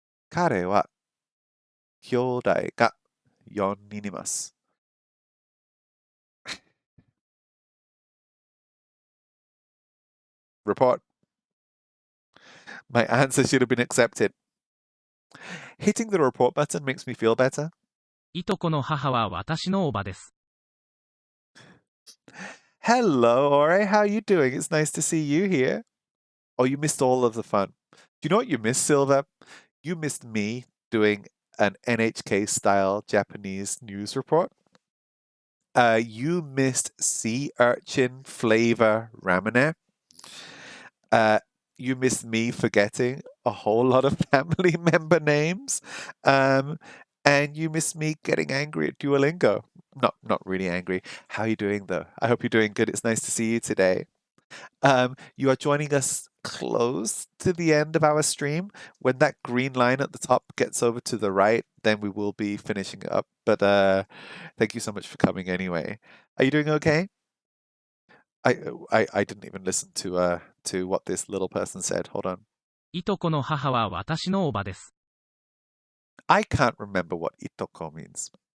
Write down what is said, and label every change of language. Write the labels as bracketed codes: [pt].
[ja] 彼は兄弟が4人います。 [en] Report. My answer should have been accepted. Hitting the report button makes me feel better. [ja] いとこの母は私のおばです。 [en] Hello, Ore. How are you doing? It's nice to see you here. Oh, you missed all of the fun. Do you know what you missed, Silva? You missed me doing an NHK style Japanese news report. You missed sea urchin flavor ramune. You missed me forgetting a whole lot of family member names. And you missed me getting angry at Duolingo. Not really angry. How are you doing though? I hope you're doing good. It's nice to see you today. You are joining us close to the end of our stream. When that green line at the top gets over to the right, then we will be finishing up. But thank you so much for coming anyway. Are you doing okay? I didn't even listen to what this little person said. Hold on. [ja] いとこの母は私のおばです。 [en] I can't remember what itoko means.